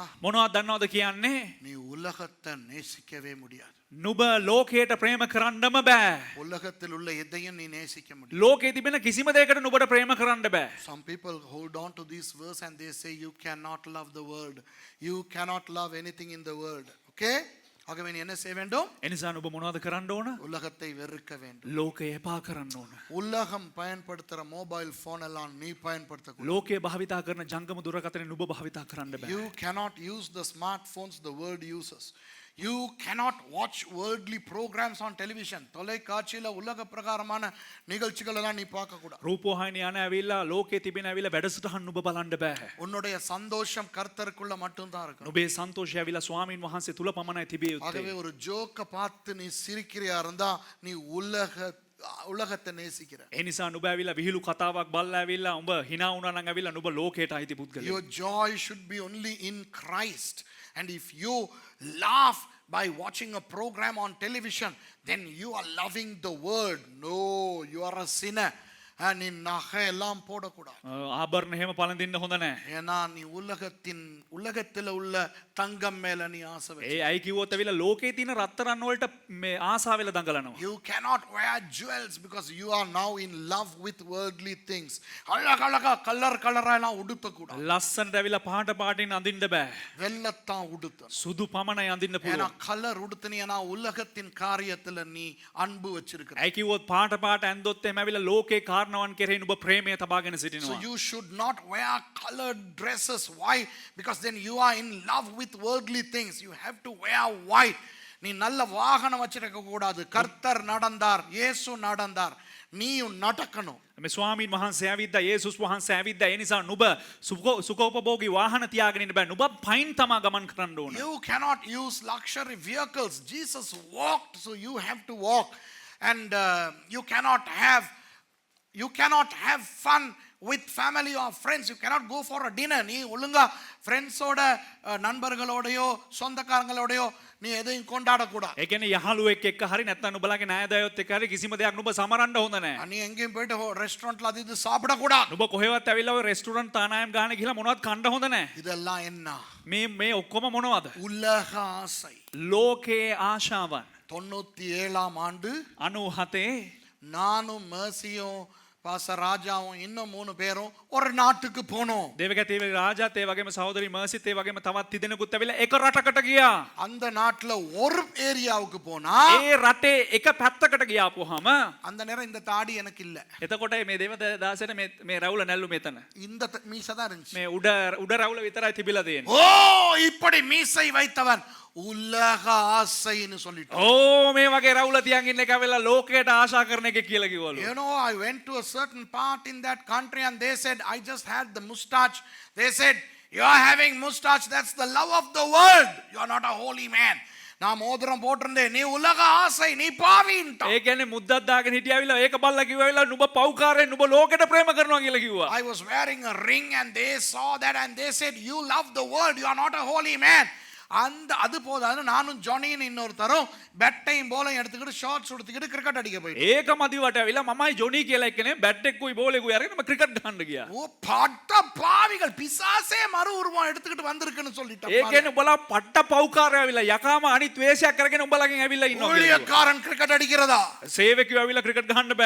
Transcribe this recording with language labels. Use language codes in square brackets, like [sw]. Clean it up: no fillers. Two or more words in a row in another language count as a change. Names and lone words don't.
[si] මොනවද දන්නවද කියන්නේ? [ta] நீ உலகத்தை நேசிக்கவே முடியாது. [si] නුඹ ලෝකයට ප්‍රේම කරන්නම බෑ. [ta] உலகத்தில் உள்ள எதையும் நீ நேசிக்க முடியாது. [si] ලෝකයේ තිබෙන කිසිම දෙයකට නුඹට ප්‍රේම කරන්න බෑ. [en] Some people hold on to this verse and they say you cannot love the world. You cannot love anything in the world. [ta] Okay? ஆகவே நீ என்ன செய்ய வேண்டும்? [si] එනිසා නුඹ මොනවද කරන්න ඕන? [ta] உலகத்தை வெறுக்க வேண்டும். [si] ලෝකය එපා කරන්න ඕන. [ta] உலகம் பயன்படுத்துற மொபைல் போன் எல்லாம் நீ பயன்படுத்த கூடாது. [si] ලෝකය භාවිතා කරන ජංගම දුරකථන නුඹ භාවිතා කරන්න බෑ. [en] You cannot use the smartphones the world uses. You cannot watch worldly programs on television. [ta] தொலைக்காட்சியில உலக பிரகாரமான நிகழ்ச்சிகள் எல்லாம் நீ பார்க்க கூடாது. [si] රූපවාහිනිය යන ඇවිල්ලා ලෝකයේ තිබෙන ඇවිල්ලා වැඩසටහන් නුඹ බලන්න බෑ. [ta] உன்னுடைய சந்தோஷம் கர்த்தருக்குள்ள மட்டும் தான் இருக்கும். [si] නුඹේ සන්තෝෂය ඇවිල්ලා ස්වාමීන් වහන්සේ තුල පමණයි තිබිය [ta] ஆகவே [si] යුත්තේ. [ta] ஒரு ஜோக்க பார்த்து நீ சிரிக்கிறியா இருந்தா நீ உலகத்தை நேசிக்கிற. [si] ඒ නිසා නුඹ ඇවිල්ලා විහිළු කතාවක් බලලා ඇවිල්ලා උඹ hina වුණා නම් ඇවිල්ලා නුඹ ලෝකයට අයිති පුද්ගලයෙක්. [en] Your joy should be only in Christ. And if you laugh by watching a program on television, then you are loving the world. No, you are a sinner. [ta] நீ நகை எல்லாம் போடக்கூடாது. [si] ආභරණ එහෙම පළඳින්න හොඳ නැහැ. [ta] ஏன்னா நீ உலகத்தில் உள்ள தங்கம் மேல நீ ஆசை [si] ඒ [ta] வச்சு. [si] අයි කිව්වොත් ඇවිල්ලා ලෝකයේ තියෙන රත්තරන් වලට මේ ආසාවෙල දඟලනවා. [en] You cannot wear jewels because you are now in love with worldly things. [ta] அழகழகா கலரா எல்லாம் உடுத்த கூடாது. [si] ලස්සනට ඇවිල්ලා පහට පාටින් අඳින්න බෑ. [ta] வெள்ளத்தான் உடுத்த. [si] සුදු පමණයි අඳින්න [ta] ஏன்னா [si] පුළුවන්. [ta] கலர் உடுத்தினா உலகத்தின் காரியத்துல நீ அன்பு வச்சிருக்க. [si] ඇයි කිව්වොත් පාට ඇන්දොත් එහෙම ඇවිල්ලා ලෝකේ කාරණාවන් කෙරෙහි නුඹ ප්‍රේමය තබාගෙන [en] So [si] සිටිනවා. [en] you should not wear colored dresses. Why? Because then you are in love with worldly things. You have to wear white. [ta] நீ நல்ல வாகனம் வச்சிருக்க கூடாது. கர்த்தர் நடந்தார், இயேசு நடந்தார், நீயும் நடக்கணும். [si] මේ ස්වාමීන් වහන්සේ ඇවිද්දා, යේසුස් වහන්සේ ඇවිද්දා. ඒ නිසා නුඹ සුඛෝපභෝගී වාහන තියාගෙන ඉන්න බෑ. නුඹ පයින් තමා ගමන් කරන්න ඕන. [en] You cannot use luxury vehicles. Jesus walked, so you have to walk. And you cannot have fun with family or friends. You cannot go for a dinner. [ta] நீ ஒழுங்கா ஃப்ரெண்ட்ஸோட நண்பர்களோடயோ சொந்தக்காரங்களோடயோ நீ எதையும் கொண்டாட கூடாது. [si] ඒ කියන්නේ යහළුවෙක් එක්ක හරි නැත්නම් නුඹලාගේ ණයදායොත් එක්ක හරි කිසිම දෙයක් නුඹ සමරන්න හොඳ නැහැ. [ta] நீ எங்கேயும் போயிட்டு ரெஸ்டாரண்ட்ல அது இது சாப்பிட கூடாது. [si] නුඹ කොහෙවත් ඇවිල්ලා ඔය රෙස්ටුරන්ට් තානායම් ගාන ගිහලා මොනවත් කන්න හොඳ නැහැ. [ta] இதெல்லாம் என்ன? [si] මේ ඔක්කොම මොනවද? [ta] உலக ஆசை. [si] ලෝකයේ ආශාවන්. [ta] 97 ஆண்டு 97 நானும் மேசியும் பாஸ்டர் ராஜாவும் இன்னும் 3 பேரும் ஒரு நாட்டுக்கு போனோம். [si] දේවගැති රාජාත් ඒ වගේම සහෝදරි මර්සිත් ඒ වගේම තවත් තිදෙනෙකුත් ඇවිල්ලා එක රටකට ගියා. [ta] அந்த நாட்டுல ஒரு ஏரியாவுக்கு போனா [si] ඒ රටේ එක පැත්තකට ගියාපුවාම [ta] அந்த நேரம் இந்த தாடி எனக்கு இல்ல. [si] එතකොට මේ දේවදාසට මේ රැවුල නැල්ලු මෙතන. [ta] இந்த மீசை தான் இருந்துச்சு. [si] මේ උඩ රැවුල විතරයි තිබිලා තියෙන්නේ. [ta] ஓ இப்படி மீசை வைத்தவன் உலக ஆசைன்னு சொல்லிட்டான். [si] ඕ මේ වගේ රැවුල තියන් ඉන්න එක ඇවිල්ලා ලෝකයට ආශා කරන එක කියලා කිව්වලු. [en] You know, I went to a certain part in that country and they said, I just had the mustache. They said, you are having mustache, that's the love of the world. You are not a holy man. [ta] நான் மோதிரம் போட்டிருந்தேன், நீ உலக ஆசை, நீ பாவின்ட்டான். [si] ඒ කියන්නේ මුද්දක් දාගෙන හිටියාවිලා ඒක බල්ලා කිව්වාවිලා නුඹ පව්කාරයෙන් නුඹ ලෝකෙට ප්‍රේම කරනවා කියලා කිව්වා. [en] I was wearing a ring and they saw that and they said, you love the world, you are not a holy man. [ta] அந்த அது போதாது நானும் ஜானின்னு இன்னொருத்தரும் பெட்டையும் போலையும் எடுத்துக்கிட்டு ஷார்ட்ஸ் எடுத்துக்கிட்டு கிரிக்கெட் அடிக்க போயிட்டோம். [si] ඒක මදිවට ඇවිල්ලා මමයි ජොනි කියලා එක්කනේ බැට් එක්කුයි බෝලෙකුයි අරගෙන මම ක්‍රිකට් ගහන්න ගියා. [ta] ஓ பட்ட பாவிகள் பிசாசே மறு உருவம் எடுத்துக்கிட்டு வந்திருக்குன்னு சொல்லிட்டான். [si] ඒ කියන්නේ උඹලා පට්ට පව්කාරය ඇවිල්ලා යකාම අනිත් වේශයක් කරගෙන උඹලගෙන් ඇවිල්ලා ඉන්නවා. [ta] ஊழியக்காரன் கிரிக்கெட் அடிக்கிறதா? [si] සේවකයෝ ඇවිල්ලා ක්‍රිකට් ගහන්න බෑ.